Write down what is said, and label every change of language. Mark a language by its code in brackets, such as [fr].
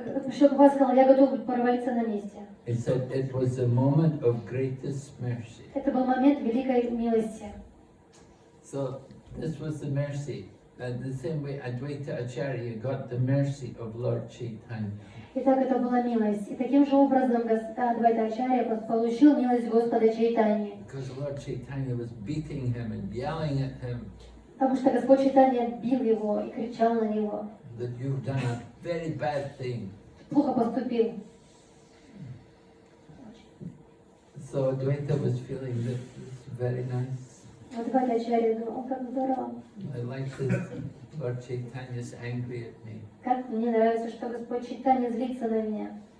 [ru] Шрила Прабхупада сказал: "Я готов провалиться на месте." [en] He said it was a moment of greatest mercy. [ru] Это был момент великой милости. [en] So this was the mercy the same way Advaita Acharya got the mercy of Lord Chaitanya. [ru] Итак, это была милость. И таким же образом Адвайта Ачарья получил милость Господа Чайтаньи. [en] Because Lord Chaitanya was beating him and yelling at him. [ru] Потому что Господь Чайтанья бил его и кричал на него. [en] That you've done a very bad thing. [ru] Плохо поступил. [en] So Advaita was feeling that it's very nice. [ru] Адвайта Ачарья думал, как здорово. [en] I like this. Lord Chaitanya's angry at me. [ru] Как мне нравится, что Господь Чайтанья злится на меня.